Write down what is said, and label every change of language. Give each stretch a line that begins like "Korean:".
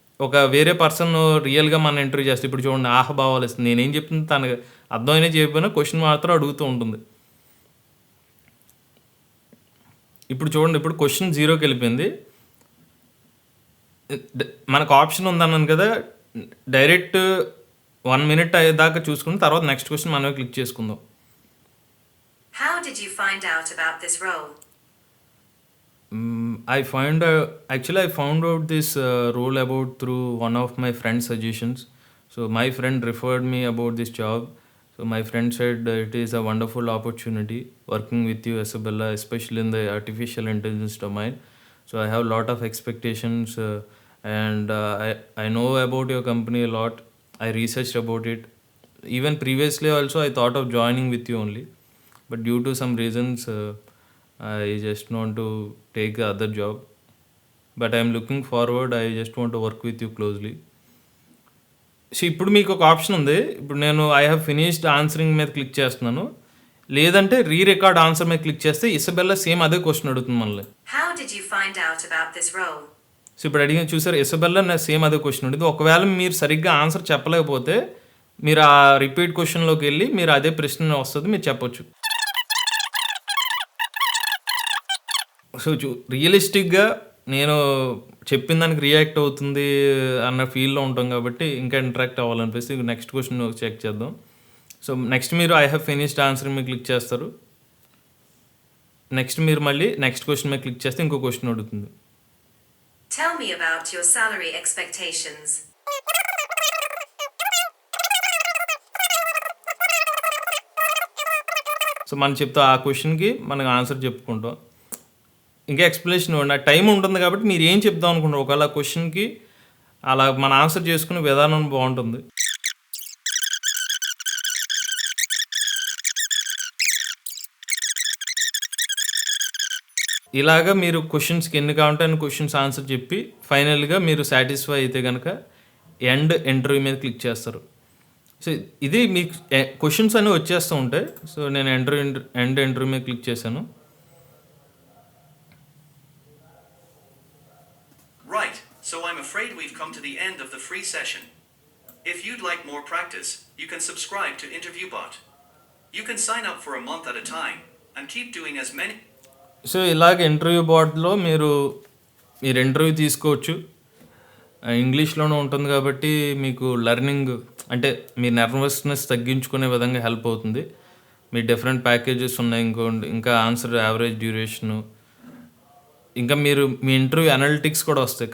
Telugu: ఒక వేరే పర్సన్ రియల్గా మనం ఇంటర్వ్యూ చేస్తే ఇప్పుడు చూడండి ఆహభావాలు ఇస్తుంది, నేనేం చెప్తుంది తనకు అర్థమైనా చెప్పినా క్వశ్చన్ మాత్రం అడుగుతూ ఉంటుంది. ఇప్పుడు చూడండి, ఇప్పుడు క్వశ్చన్ 0కి వెళ్ళిపోయింది. మనకు ఆప్షన్ ఉందన్నాను కదా, డైరెక్ట్ 1 minute అయ్యేదాకా చూసుకుని తర్వాత నెక్స్ట్ క్వశ్చన్ మనమే క్లిక్ చేసుకుందాం.
English: How did you find out about this role? I found out this role about through one of my friend's suggestions. So my friend referred me about this job. So my friend said it is a wonderful opportunity working with you, Isabella, especially in the artificial intelligence domain. So I have a lot of expectations and I know about your company a lot. I researched about it. Even previously also I thought of joining with you only, but due to some reasons I just want to take the other job. But I am looking forward. I just want to work with you closely.
Telugu: So ఇప్పుడు మీకు ఒక option ఉంది. ఇప్పుడు నేను I have finished answering మీద click చేస్తున్నాను, లేదంటే record answer మీద క్లిక్ చేస్తే ఇసబెల్లా సేమ్ అదే క్వశ్చన్ అడుగుతుంది మనల్ని.
English: How did you find out about this role?
Telugu: So ఇప్పుడు అడిగిన చూసారు ఇసబెల్లా నా సేమ్ అదే క్వశ్చన్ ఉంటుంది. ఒకవేళ మీరు సరిగ్గా ఆన్సర్ చెప్పలేకపోతే మీరు ఆ రిపీట్ క్వశ్చన్లోకి వెళ్ళి మీరు అదే ప్రశ్న వస్తుంది, మీరు చెప్పొచ్చు. సో రియలిస్టిక్గా నేను చెప్పిన దానికి రియాక్ట్ అవుతుంది అన్న ఫీల్లో ఉంటాం కాబట్టి ఇంకా ఇంటరాక్ట్ అవ్వాలనిపిస్తే నెక్స్ట్ క్వశ్చన్ చెక్ చేద్దాం. సో నెక్స్ట్ మీరు ఐ హ్యావ్ ఫినిష్డ్ ఆన్సర్ మీద క్లిక్ చేస్తారు. నెక్స్ట్ మీరు మళ్ళీ నెక్స్ట్ క్వశ్చన్ మీద క్లిక్ చేస్తే ఇంకో క్వశ్చన్ అడుగుతుంది.
English: Tell me about your salary expectations.
Telugu: So మనం చెప్తా ఆ క్వశ్చన్కి మనకు ఆన్సర్ చెప్పుకుంటాం. ఇంకా ఎక్స్ప్లెనేషన్ నా టైం ఉంటుంది కాబట్టి మీరు ఏం చెప్దాం అనుకుంటారు ఒకవేళ క్వశ్చన్కి అలా మన ఆన్సర్ చేసుకునే విధానం బాగుంటుంది. ఇలాగా మీరు క్వశ్చన్స్కి ఎన్ని కావాలంటే అన్ని క్వశ్చన్స్ ఆన్సర్ చెప్పి ఫైనల్గా మీరు సాటిస్ఫై అయితే కనుక ఎండ్ ఇంటర్వ్యూ మీద క్లిక్ చేస్తారు. సో ఇది మీకు క్వశ్చన్స్ అన్నీ వచ్చేస్తూ ఉంటాయి. సో నేను ఎంటర్ మీద క్లిక్ చేశాను.
English: Right, so I'm afraid we've come to the end of the free session. If you'd like more practice, you can subscribe to InterviewBot. You can sign up for a month at a time and keep doing as many.
Telugu: So ఇలాగ interview బోర్డ్లో మీరు interview తీసుకోవచ్చు. ఇంగ్లీష్లోనే ఉంటుంది కాబట్టి మీకు learning అంటే మీ nervousness తగ్గించుకునే విధంగా హెల్ప్ అవుతుంది. మీ డిఫరెంట్ ప్యాకేజెస్ ఉన్నాయి, ఇంకా ఆన్సర్ యావరేజ్ డ్యూరేషను, ఇంకా మీ ఇంటర్వ్యూ అనలిటిక్స్ కూడా వస్తాయి.